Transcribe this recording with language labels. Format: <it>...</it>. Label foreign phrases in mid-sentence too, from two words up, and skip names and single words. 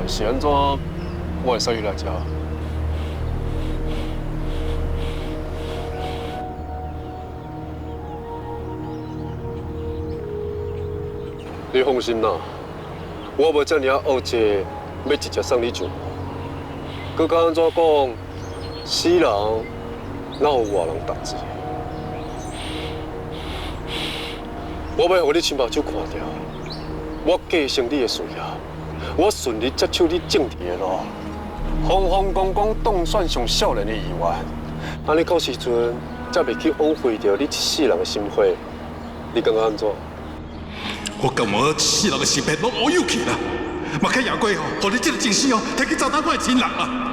<nan>是安怎我会使你来遮？你放心啦，我无遮尔啊傲气，要直接送你上。佮甲安怎讲？死人哪有活人代志？我要互你亲目睭看到。我继承你的事业，我顺利接手你政治的路，风风光光当选上少年的议员，安尼到时阵才袂去枉费着你一世人的心血。你感觉安怎？我感觉一世人的心血拢乌有去啦，嘛开夜过吼，互你这个真心哦，摕去糟蹋我的亲人啊！</nan>